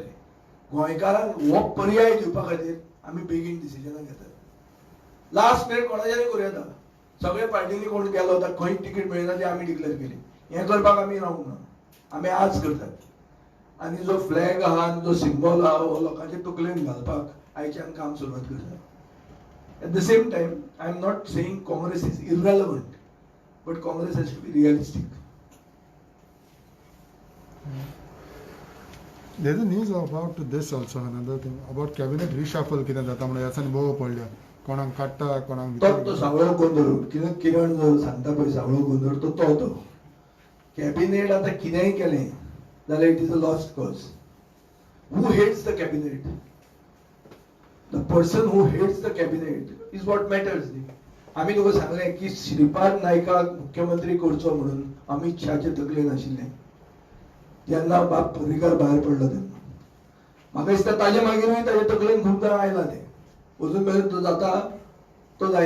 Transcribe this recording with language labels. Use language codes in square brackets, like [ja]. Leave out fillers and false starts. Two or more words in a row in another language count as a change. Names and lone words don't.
[kok] गोंयकारांक हो पर्याय दिवपा खातीर आमी बेगीन डिसिजनां घेतात. [en] last minute [kok] कोणाच्याय करूं येता. सगळे पार्टींनी कोण गेलो ताका खंय तिकीट मेळना ती आमी डिक्लेअर केली. हें करपाक आमी रावूंक ना. आमी आज करतात. आनी जो फ्लॅग आहा आनी जो सिंबल आहा हो लोकांच्या तकलेन घालपाक आयच्यान काम सुरवात करता. [en] At the same time, I am not saying Congress is irrelevant, but Congress has to be realistic. There's a news about this also, another thing about cabinet reshuffle [kok] कितें जाता म्हणून ह्याच्यान बोव पडल्या. कोणाक काडटा कोणाक तो सावळो गोंधळ किरण जो सांगता पळय सावळो गोंधळ तो कॅबिनेट आतां कितेंय केलें जाल्यार [en] it is a lost cause. who hates the cabinet? The person who hates the cabinet is what matters. [kok] आम्ही तुका सांगलें की श्रीपाद नायकाक मुख्यमंत्री करचो म्हणून अमित शहाचे तकलेन आशिल्लें जेन्ना बाब पर्रीकार भायर पडलो तेन्ना. म्हाका दिसता ताजे मागीरूय ताजे तकलेन खूब दां आयलां तें. अजून मेरेन तो जाता तो जायना.